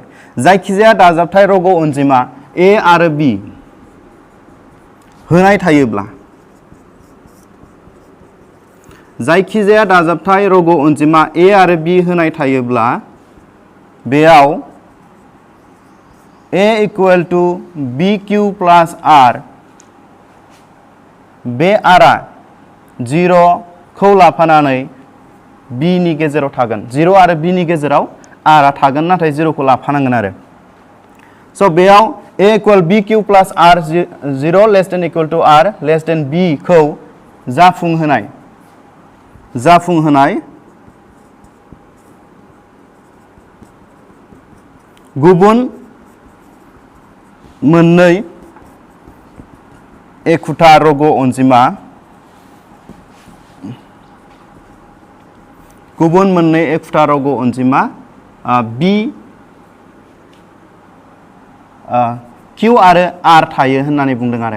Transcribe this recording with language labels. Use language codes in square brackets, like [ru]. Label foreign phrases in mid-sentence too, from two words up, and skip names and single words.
[brx] जायखिजाया दाजाबथाय रग' अनजिमा ए आरो बि होनाय थायोब्ला जायखिजाया दाजाबथाय रग' अनजिमा ए आरो बि होनाय थायोब्ला बेयाव [en] A equal to B Q plus R [brx] बे आरआ 0 खौ लाफानानै बी नि गेजेराव थागोन 0 आरो बी नि गेजेराव आरआ थागोन नाथाय 0 खौ लाफानांगोन आरो। [en] स' बेयाव A equal B Q plus R 0 less than equal to R less than B खौ [brx] जाफुंहोनाय गुबुन मोननै एखुथा रग' अनजिमा बी किउ आरो आर थायो होननानै बुंदों आरो।